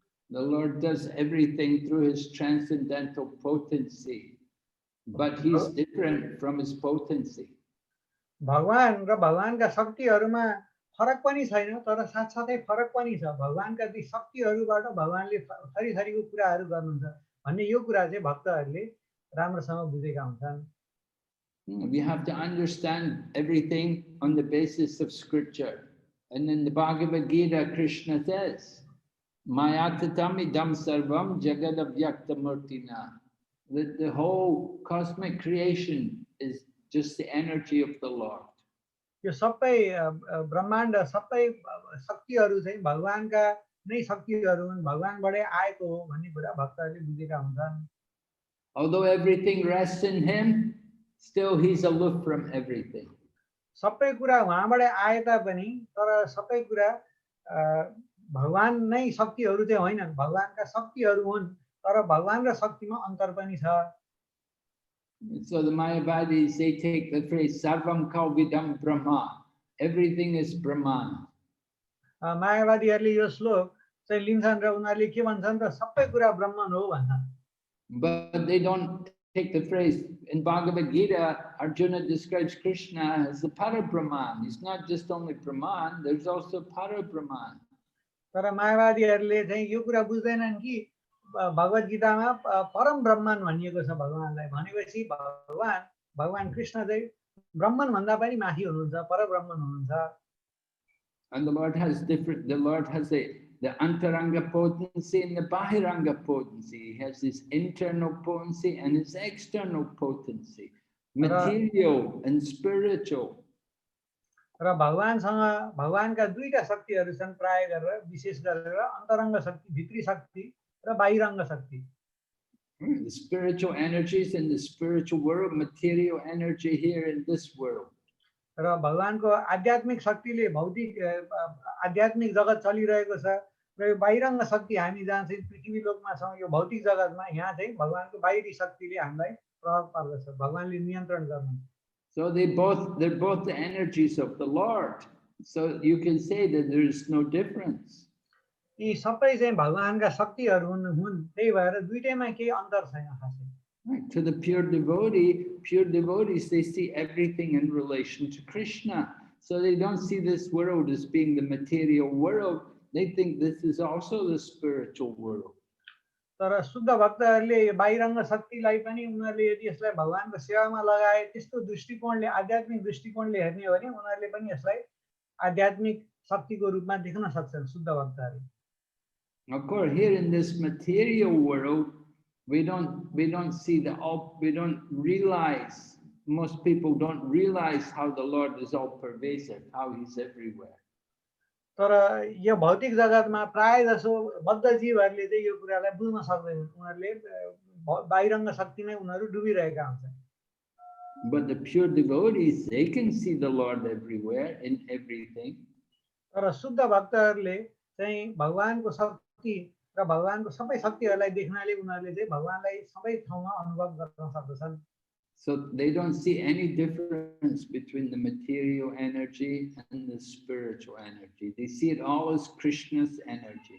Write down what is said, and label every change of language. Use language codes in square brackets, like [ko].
[en] The Lord does everything through his transcendental potency. but he's different from his potency. [ne] भगवान र भगवानका शक्तिहरूमा फरक पनि छैन तर साथसाथै फरक पनि छ भगवानका ती शक्तिहरूबाट भगवानले थरी थरीको कुराहरू गर्नुहुन्छ भन्ने यो कुरा चाहिँ भक्तहरूले राम्रोसँग बुझेका हुन्छन् [en] We have to understand everything on the basis of scripture. And in the Bhagavad Gita, Krishna says, [sa] Mayatatam idam sarvam jagadavyaktamurtina. [en] The whole cosmic creation is just the energy of the Lord. [ne] यो सबै ब्रह्माण्ड सबै शक्तिहरू चाहिँ भगवानका नै शक्तिहरू हुन् भगवानबाटै आएको हो भन्ने कुरा भक्तहरूले बुझेका हुन्छन् [en] Although everything rests in him, still he's aloof from everything. [ne] सबै कुरा उहाँबाटै आए तापनि तर सबै कुरा भगवान नै शक्तिहरू चाहिँ होइनन् भगवानका शक्तिहरू हुन् तर भगवान र शक्तिमा अन्तर पनि छ [en] So the Mayavadis, they take the phrase [sa] Sarvam Kalvidam Brahma. [en] Everything is Brahman. [ne] मायावादीहरूले यो श्लोक चाहिँ लिन्छन् र उनीहरूले के भन्छन् त सबै कुरा ब्रह्मन हो भन्छन् [en] But they don't take the phrase. In Bhagavad Gita, Arjuna describes Krishna as the Parabrahman. He's not just only Brahman, there's also Parabrahman. [ne] तर मायावादीहरूले चाहिँ यो कुरा बुझ्दैनन् कि भगवत गीतामा परम ब्रह्मन भनिएको छ भगवानलाई भनेपछि भगवान कृष्ण चाहिँ ब्रह्मन भन्दा पनि माथि हुनुहुन्छ परब्रह्मन हुनुहुन्छ [en] And the Lord has the antaranga potency and the bahiranga potency. He has his internal potency and his external potency, material and spiritual. [ne] र भगवानसँग भगवानका दुईटा शक्तिहरू छन् प्राय गरेर विशेष गरेर अन्तरङ्ग शक्ति भित्री शक्ति र बाहिरङ्ग शक्ति [en] The spiritual energies in the spiritual world, material energy here in this world. [ne] र भगवानको आध्यात्मिक शक्तिले भौतिक आध्यात्मिक जगत चलिरहेको छ र यो बाहिरङ्ग शक्ति हामी जहाँ चाहिँ पृथ्वी लोकमा छौँ यो भौतिक जगतमा यहाँ चाहिँ भगवानको बाहिरी शक्तिले हामीलाई प्रभाव पार्दछ भगवानले नियन्त्रण गर्नुहुन्छ [en] So they're both the energies of the Lord. So you can say that there is no difference. [ne] यी सबै चाहिँ भगवानका शक्तिहरू हुन् त्यही भएर दुईटैमा केही अन्तर छैन खासै [en] Right. To the pure devotees, they see everything in relation to Krishna. So they don't see this world as being the material world. They think this is also the spiritual world. [ne] तर शुद्ध भक्तहरूले यो बाहिरङ्ग शक्तिलाई पनि उनीहरूले यदि यसलाई भगवानको सेवामा लगाए त्यस्तो दृष्टिकोणले आध्यात्मिक दृष्टिकोणले हेर्ने हो भने उनीहरूले पनि यसलाई आध्यात्मिक शक्तिको रूपमा देख्न सक्छन् शुद्ध भक्तहरूले [en] Of course, here in this material world, we don't realize, most people don't realize how the Lord is all pervasive, how he's everywhere. [ne] तर यो भौतिक जगतमा प्राय जसो बद्ध जीवहरूले चाहिँ यो कुरालाई बुझ्न सक्दैनन् उनीहरूले बाहिरङ्ग शक्तिमै उनीहरू डुबिरहेका हुन्छन् [en] But the pure devotees, they can see the Lord everywhere in everything. [ne] तर शुद्ध भक्तहरूले चाहिँ भगवानको शक्ति र भगवानको सबै शक्तिहरूलाई देख्नाले उनीहरूले चाहिँ भगवानलाई सबै ठाउँमा अनुभव गर्न सक्दछन् [en] So they don't see any difference between the material energy and the spiritual energy. They see it all as Krishna's energy.